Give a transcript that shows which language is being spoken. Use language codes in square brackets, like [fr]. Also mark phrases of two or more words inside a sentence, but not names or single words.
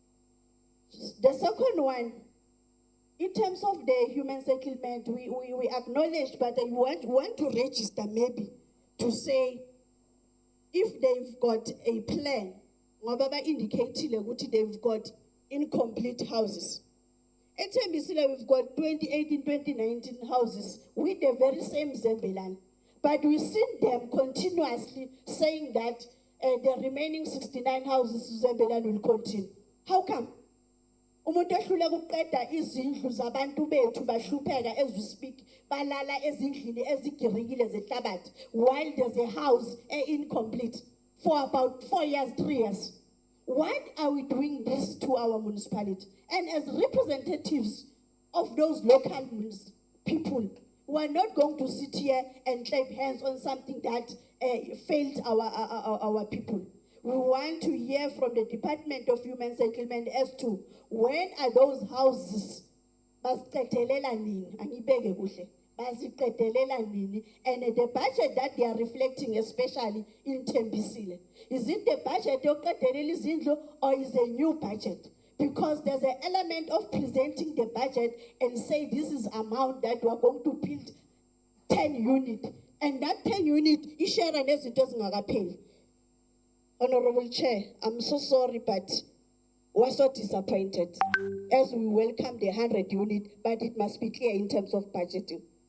[en] The second one, in terms of the human settlement, we acknowledge, but I want to register maybe to say if they've got a plan, they've got incomplete houses. At Mbisile, we've got 2018, 2019 houses with the very same Zembelan. But we've seen them continuously saying that the remaining 69 houses Zembelan will continue. How come? [nd] Umuntu ehlule ukuqeda izindlu zabantu bethu bahlupheka [en] as we speak [nd] balala ezindlini ezigirikile zehlabathi [en] while there's a house incomplete for about 4 years, 3 years. Why are we doing this to our municipality? And as representatives of those local people, we are not going to sit here and clap hands on something that failed our people. We want to hear from the Department of Human Settlement as to when are those houses [nd] basiqedelela nini, angibeke kuhle, basiqedelela nini, [en] and the budget that they are reflecting, especially in Tembisile. Is it the budget [nd] yokuqedelela izindlu [en] or is a new budget? Because there's an element of presenting the budget and say this is amount that we are going to build 10 units, and that 10 units is shared and as it doesn't pay. Honorable Chair, I'm so sorry, but we're so disappointed as we welcome the 100 unit, but it must be clear in terms of budgeting.